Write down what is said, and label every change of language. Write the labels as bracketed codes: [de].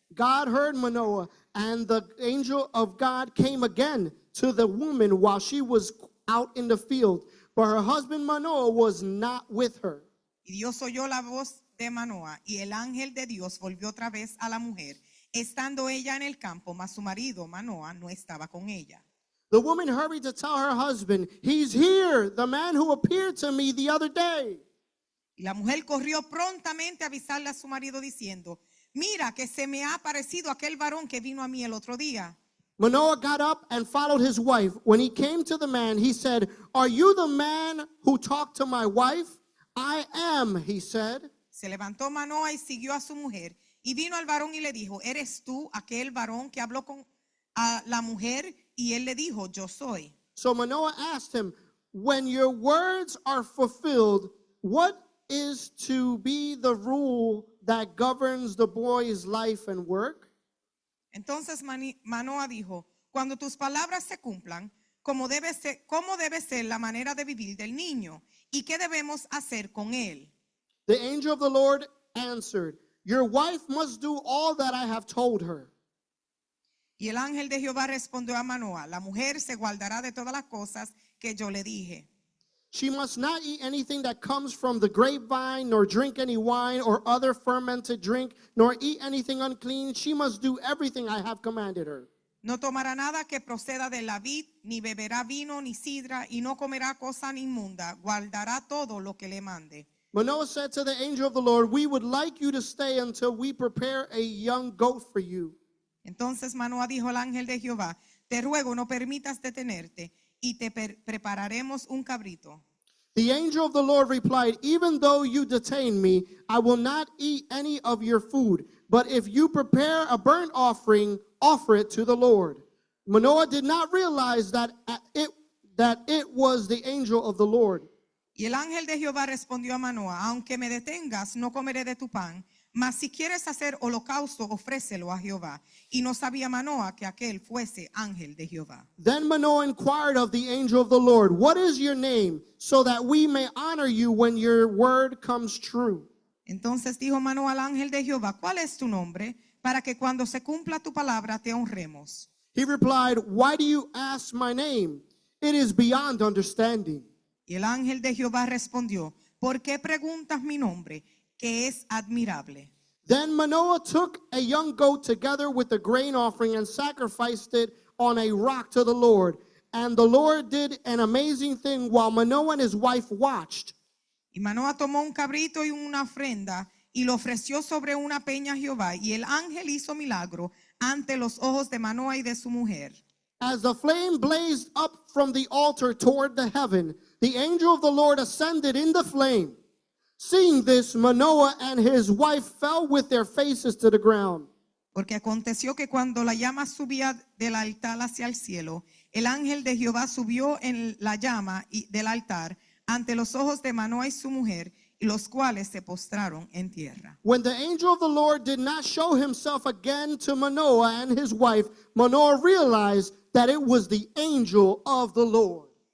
[en] God heard Manoah, and the angel of God came again to the woman while she was out in the field, but her husband Manoah was not with her. [es] Y Dios oyó la voz de Manoah, y el ángel de Dios volvió otra vez a la mujer, estando ella en el campo, mas su marido Manoah no estaba con ella. [en] The woman hurried to tell her husband, "He's here, the man who appeared to me the other day." [es] Y la mujer corrió prontamente a avisarle a su marido diciendo: mira que se me ha aparecido aquel varón que vino a mí el otro día. [en] Manoah got up and followed his wife. When he came to the man, he said, "Are you the man who talked to my wife?" "I am," he said. [es] Se levantó Manoah y siguió a su mujer, y vino al varón y le dijo: ¿eres tú aquel varón que habló con a la mujer? Y él le dijo: yo soy. [en] So Manoah asked him, "When your words are fulfilled, what is to be the rule that governs the boy's life and work?" [es] Entonces Manoah dijo: cuando tus palabras se cumplan, ¿cómo debe ser la manera de vivir del niño? ¿Y qué debemos hacer con él? [en] The angel of the Lord answered, "Your wife must do all that I have told her." [es] Y el ángel de Jehová respondió a Manoah: la mujer se guardará de todas las cosas que yo le dije. [en] She must not eat anything that comes from the grapevine, nor drink any wine or other fermented drink, nor eat anything unclean. She must do everything I have commanded her. [es] No tomará nada que proceda de la vid, ni beberá vino ni sidra, y no comerá cosa inmunda. Guardará todo lo que le mande. [en] Manoah said to the angel of the Lord, "We would like you to stay until we prepare a young goat for you." [es] Entonces Manoah dijo al ángel de Jehová: te ruego, no permitas detenerte, y te prepararemos un cabrito. [en] The angel of the Lord replied, "Even though you detain me, I will not eat any of your food. But if you prepare a burnt offering, offer it to the Lord." Manoah did not realize that it was the angel of the Lord. [es] Y el ángel de Jehová respondió a Manoah: aunque me detengas, no comeré de tu pan, mas si quieres hacer holocausto, ofrécelo a Jehová. Y no sabía Manoah que aquel fuese ángel de Jehová. [en] Then Manoah inquired of the angel of the Lord, "What is your name, so that we may honor you when your word comes true?" [es] Entonces dijo Manoah al ángel de Jehová: ¿cuál es tu nombre? Para que cuando se cumpla tu palabra te honremos. [en] He replied, "Why do you ask my name? It is beyond understanding." [es] Y el ángel de Jehová respondió: ¿por qué preguntas mi nombre, que es admirable? [en] Then Manoah took a young goat together with the grain offering and sacrificed it on a rock to the Lord. And the Lord did an amazing thing while Manoah and his wife watched. [es] Y Manoah tomó un cabrito y una ofrenda y lo ofreció sobre una peña a Jehová, y el ángel hizo milagro ante los ojos de Manoah y de su mujer. [en] As the flame blazed up from the altar toward the heaven, the angel of the Lord ascended in the flame. Seeing this, Manoah and his wife fell with their faces to the ground. [es] Porque aconteció que cuando la llama subía del altar hacia el cielo, el ángel de Jehová subió en la llama del altar ante los ojos de Manoah y su mujer, y los cuales se postraron en tierra. [en] When the angel of the Lord did not show himself again to Manoah and his wife, Manoah realized that it was the angel of the Lord.